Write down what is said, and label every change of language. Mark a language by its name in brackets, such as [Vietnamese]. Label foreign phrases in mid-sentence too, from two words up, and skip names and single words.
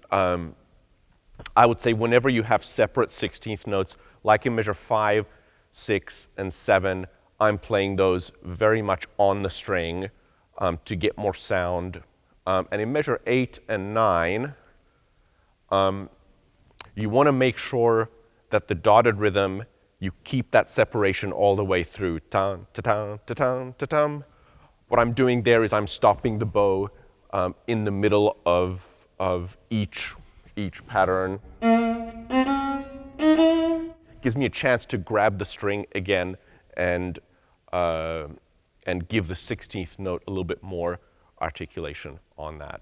[English] I would say whenever you have separate 16th notes, like in measure 5, 6, and 7, I'm playing those very much on the string to get more sound. And in measure 8 and 9, you want to make sure that the dotted rhythm, you keep that separation all the way through. Tan, ta-tan, ta-tan, ta-tam. What I'm doing there is I'm stopping the bow in the middle of each pattern. Gives me a chance to grab the string again and give the 16th note a little bit more articulation on that.